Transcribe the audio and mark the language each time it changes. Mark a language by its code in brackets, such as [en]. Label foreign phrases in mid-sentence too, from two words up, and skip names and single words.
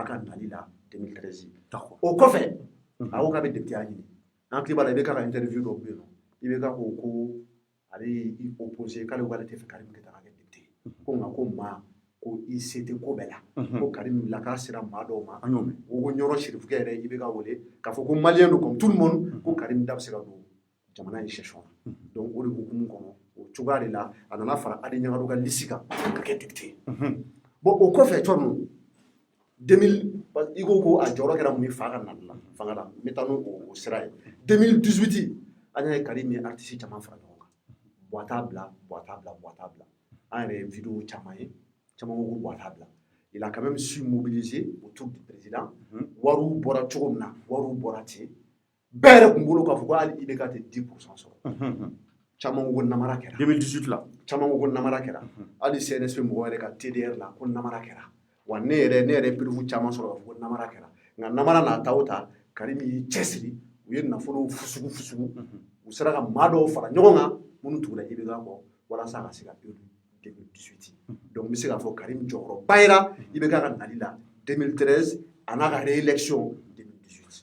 [bm] ka nali la 2013 o kɔfɛ a ko k'a bɛ député ɲini an hakili b'a la IBK ka interview dɔ bɛ yen nɔ IBK ko ale y'i opposé k'ale ko k'ale tɛ fɛ Karim Keita ka kɛ député ko nka ko maa ko i se tɛ ko bɛɛ la ko Karim wulila k'a sera maa dɔw ma o ko Ɲɔrɔ Serifukɛ yɛrɛ IBK wele k'a fɔ ko maliyɛn don [fr] comme tout le monde [bm] ko Karim da bɛ se ka don jamana in gestion na donc o de hukumu kɔnɔ o cogoya de la a nana fara Adi Ɲagadu ka liste kan ka kɛ député bon o kɔfɛ Tchorno 2000 i ko a jɔyɔrɔ kɛra mun ye fa ka nali la fanga la n bɛ taa n'o sira ye 2018 an y'a ye Karim ye artiste caman fara ɲɔgɔn kan Boita bila an yɛrɛ ye vidéo caman ye caman ko ko Boita bila [fr] il a quand même su mobiliser autour du président [bm] wariw bɔra cogo min na wariw bɔra ten bɛɛ yɛrɛ tun bolo k'a fɔ ko hali IBK tɛ 10% sɔrɔ caman ko namara kɛra 2018 la caman ko namara kɛra hali CNSP mɔgɔ yɛrɛ ka TDR la ko namara kɛra wa ne yɛrɛ preuve caman sɔrɔ k'a fɔ ko namara kɛra nka namara n'a ta o ta Karim y'i cɛsiri u ye nafolow fusugu u sera ka maa dɔw fara ɲɔgɔn kan minnu tugula IBK kɔ walasa a ka se ka élu 2018 donc n bɛ se k'a fɔ Karim jɔyɔrɔba yera IBK ka nali la 2013 a n'a ka réélection 2018